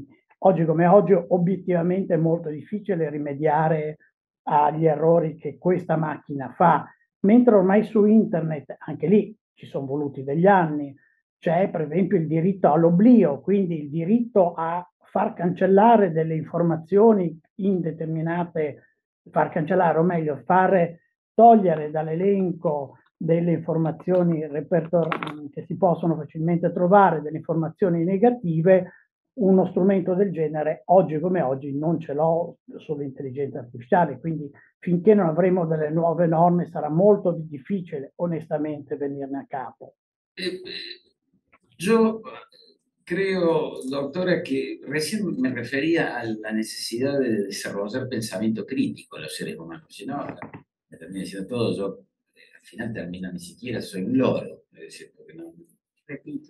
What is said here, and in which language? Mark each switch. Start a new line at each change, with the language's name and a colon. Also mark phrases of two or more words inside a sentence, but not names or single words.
Italian: Oggi come oggi obiettivamente è molto difficile rimediare agli errori che questa macchina fa, mentre ormai su internet, anche lì ci sono voluti degli anni, c'è per esempio il diritto all'oblio, quindi il diritto a far cancellare delle informazioni in determinate, far cancellare, o meglio, fare togliere dall'elenco delle informazioni che si possono facilmente trovare, delle informazioni negative. Uno strumento del genere, oggi come oggi, non ce l'ho sull'intelligenza artificiale, quindi finché non avremo delle nuove norme sarà molto difficile, onestamente, venirne a capo.
Spanish: Yo creo, doctora, que recién me refería a la necesidad de desarrollar pensamiento crítico en los seres humanos. Si no, me termina diciendo todo, yo al final termino ni siquiera soy un loro, es decir, porque no repito.